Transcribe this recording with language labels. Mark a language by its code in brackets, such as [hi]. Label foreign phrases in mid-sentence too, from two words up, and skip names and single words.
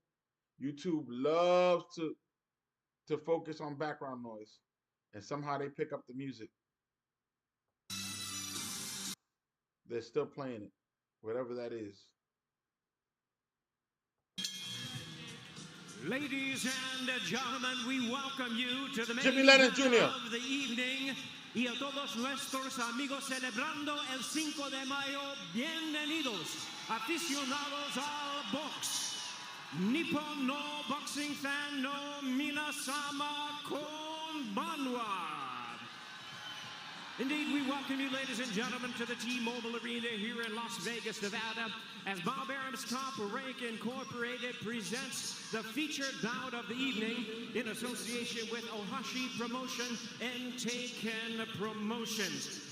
[en] YouTube loves to focus on background noise, and somehow they pick up the music. They're still playing it, whatever that is. Ladies and gentlemen, we welcome you to the main Jimmy Lennon event Jr. of the evening. [es] Y a todos nuestros amigos celebrando el 5 de mayo, bienvenidos, aficionados al box. [ja] 日本の [en] boxing fan [ja] の皆様こんばんは. [en] Indeed, we welcome you, ladies and gentlemen, to the T-Mobile Arena here in Las Vegas, Nevada, as Bob Arum's Top Rank Incorporated presents the featured bout of the evening in association with Ohashi Promotion and Taken Promotions.